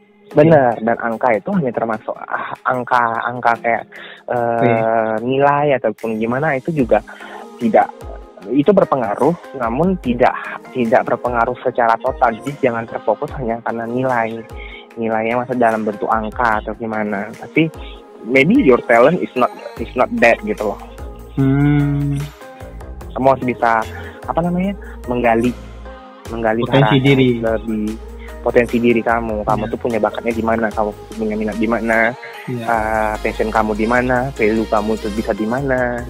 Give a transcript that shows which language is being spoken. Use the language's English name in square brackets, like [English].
[Indonesian] Benar, dan angka itu hanya termasuk angka kayak nilai ataupun gimana, itu juga tidak, itu berpengaruh, namun tidak berpengaruh secara total. Jadi jangan terfokus hanya karena nilainya masa dalam bentuk angka atau gimana. Tapi [English] maybe your talent is not that [Indonesian] gitu loh. Kamu harus bisa menggali potensi diri, lebih potensi diri kamu tuh punya bakatnya di mana, kamu punya minat di mana, passion kamu di mana, value kamu tuh bisa di mana.